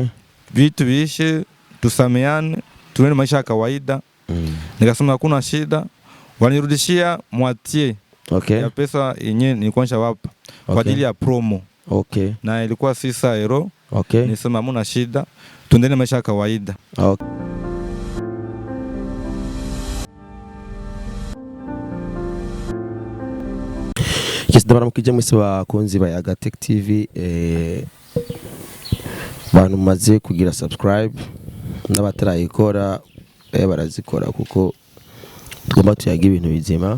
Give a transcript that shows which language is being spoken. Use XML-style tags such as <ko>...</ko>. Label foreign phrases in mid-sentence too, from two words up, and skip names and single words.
<sw>Vitu viishe, tusameane, tuende maisha ya kawaida. Nikasema hakuna shida. Wanirudishia moitié. Okay. Ya pesa yenyewe nilikuwa nishawapa kwa ajili ya promo. Okay. Na ilikuwa 600 euro. Okay. Nisema hamna shida. Tuendele maisha ya kawaida. Okay.</sw> <rn>Ndabara mukije mwese bakunzi ba Yaga Tech TV bantu maze kugira subscribe n'abatarayikora barazikora kuko tugomba tuyaga ibintu bizima.</rn>